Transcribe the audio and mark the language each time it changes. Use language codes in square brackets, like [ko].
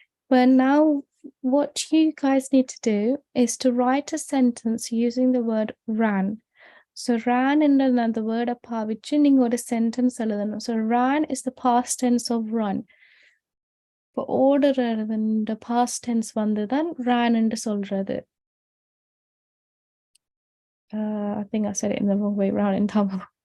[en] But now what you guys need to do is to write a sentence using the word ran. So ran in the word [ta] பாவிச்சு நீங்க ஒரு [en] sentence [ta] எழுதணும். [en] So ran is the past tense of run. [ta] இப்போ ஓடுறது இந்த past tense வந்துதான் ran என்று சொல்றது. [en] I think I said it in the wrong way round in Tamil.